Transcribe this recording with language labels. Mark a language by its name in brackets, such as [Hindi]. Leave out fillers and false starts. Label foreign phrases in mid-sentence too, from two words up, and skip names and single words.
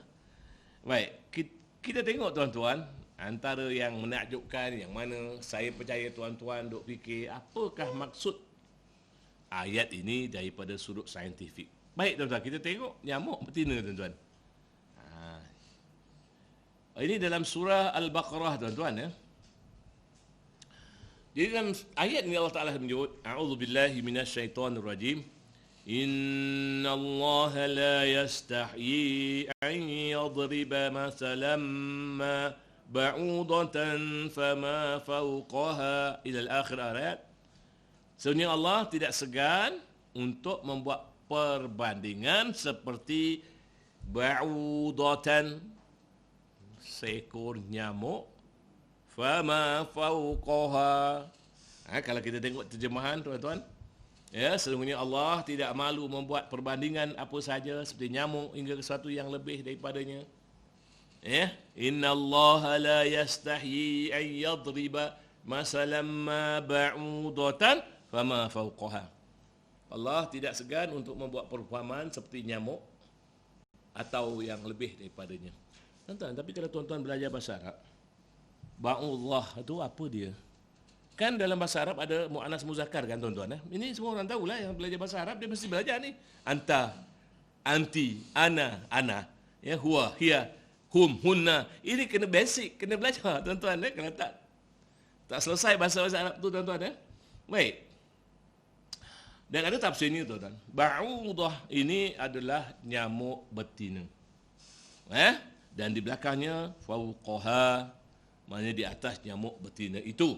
[Malay] Baik, kita tengok tuan-tuan, antara yang menakjubkan yang mana saya percaya tuan-tuan duk fikir apakah maksud ayat ini daripada sudut saintifik. Baik tuan-tuan, kita tengok nyamuk betina tuan-tuan. Ini dalam surah Al-Baqarah tuan-tuan ya. Jadi dalam ayat ini Allah Taala menyebut [Arabic] أعوذ بالله من الشيطان الرجيم. إن الله لا يستحيي أن يضرب مثلا ما بعوضة فما فوقها إلى الآخر آية. [Malay] Sebenarnya Allah tidak segan untuk membuat perbandingan seperti ba'udatan, seekor nyamuk, [Arabic] فما فوقها. [Malay] Kalau kita tengok terjemahan tuan-tuan, ya, sesungguhnya Allah tidak malu membuat perbandingan apa saja seperti nyamuk hingga sesuatu yang lebih daripadanya. [Arabic] يا، إن الله لا يستحيي أن يضرب مثلا ما بعوضة فما فوقها. [Malay] Allah tidak segan untuk membuat perumpamaan seperti nyamuk atau yang lebih daripadanya. Tuan-tuan, tapi kalau tuan-tuan belajar bahasa Arab, ba'udullah itu apa dia? Kan dalam bahasa Arab ada [Arabic] مؤنث مذكر [Malay] kan tuan-tuan. Ini semua orang tahulah yang belajar bahasa Arab, dia mesti belajar ni. [Arabic] أنت، أنتِ، أنا، يا، هو، هي، هم، هن. [Malay] Ini kena basic, kena belajar tuan-tuan. Kalau tak selesai bahasa Arab tu tuan-tuan. Baik. Dan ada tafsir ni tuan-tuan. Ba'udah ini adalah nyamuk betina. Dan di belakangnya fawqaha, maknanya di atas nyamuk betina itu.